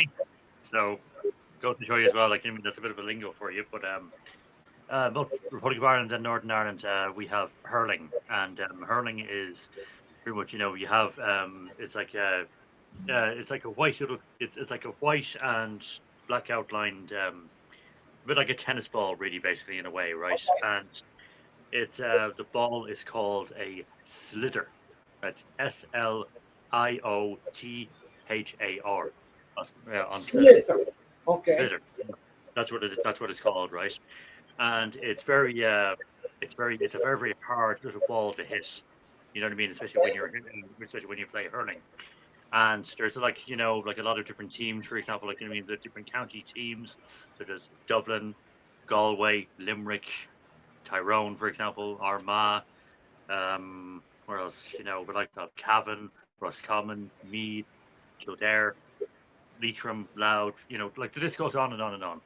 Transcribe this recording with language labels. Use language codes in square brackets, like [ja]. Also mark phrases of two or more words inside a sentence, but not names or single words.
[en] So goes to show you as well. Like that's a bit of a lingo for you, but both Republic of Ireland and Northern Ireland, we have hurling, and hurling is pretty much you have it's like a white little it's like a white and black outlined a bit like a tennis ball, really, basically, in a way, right? And it's the ball is called a sliotar. That's Sliothar. [ga] On sliotar. [en] Slither. Okay. Sliotar. That's what it is. That's what it's called, right? And it's a very very hard little ball to hit. You know what I mean? Especially when you play hurling. And there's like a lot of different teams, for example, like the different county teams, such as Dublin, Galway, Limerick, Tyrone, for example, Armagh, where else, we like to have Cavan, Roscommon, Meath, Kildare, Leitrim, Louth, like the list goes on and on and on.